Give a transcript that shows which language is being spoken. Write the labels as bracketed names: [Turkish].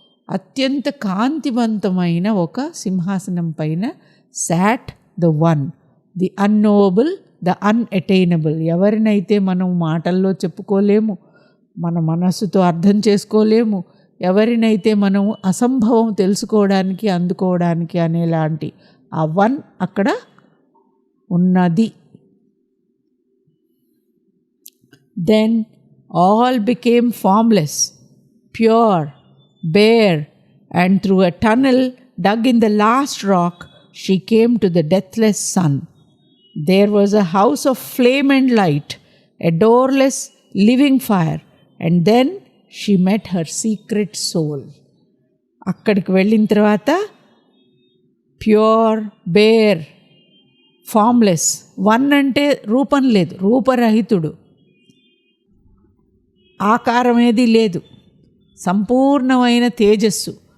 [Telugu] అత్యంత కాంతివంతమైన ఒక సింహాసనం పైన [English] Sat the one, the unknowable, the unattainable. [Telugu] ఎవరినైతే మనం మాటల్లో చెప్పుకోలేము, మన మనస్సుతో అర్థం చేసుకోలేము, ఎవరినైతే మనం అసంభవం తెలుసుకోవడానికి అందుకోవడానికి అనేలాంటి ఆ వన్ అక్కడ ఉన్నది. [English] Then all became formless, pure, bare, and through a tunnel dug in the last rock she came to the deathless sun. There was a house of flame and light, a doorless living fire, and then she met her secret soul. [Telugu] అక్కడికి వెళ్ళిన తర్వాత [English] Pure, bare, formless. [Telugu] One అంటే రూపం లేదు, రూపరహితుడు, ఆకారం ఏది లేదు, సంపూర్ణమైన తేజస్సు.